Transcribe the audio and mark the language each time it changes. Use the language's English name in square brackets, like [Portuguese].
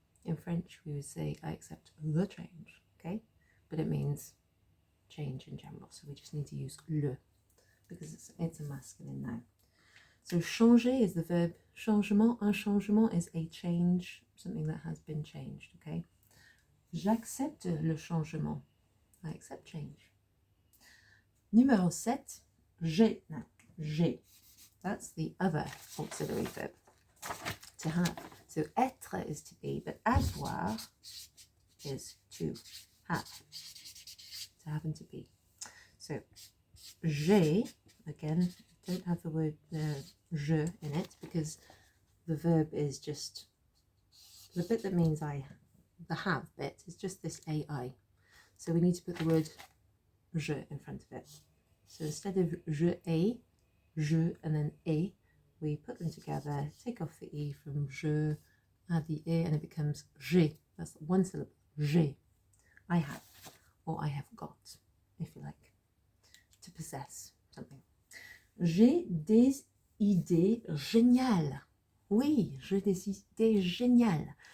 [English] In French, we would say, I accept the change, okay? But it means change in general. So we just need to use le because it's a masculine noun. So changer is the verb changement. Un changement is a change, something that has been changed, okay? [French] J'accepte le changement. [English] I accept change. [French] Numéro 7, j'ai. [English] Now, j'ai. That's the other auxiliary verb, to have. So être is to be, but avoir is to have and to be. So j'ai, again, don't have the word je in it because the verb is just the bit that means I, the have bit is just this ai. So we need to put the word je in front of it. So instead of je ai, je and then et, we put them together, take off the e from je, add the e, and it becomes j'ai. That's one syllable. J'ai. I have, or I have got, if you like, to possess something. [French] J'ai des idées géniales. Oui, j'ai des idées géniales.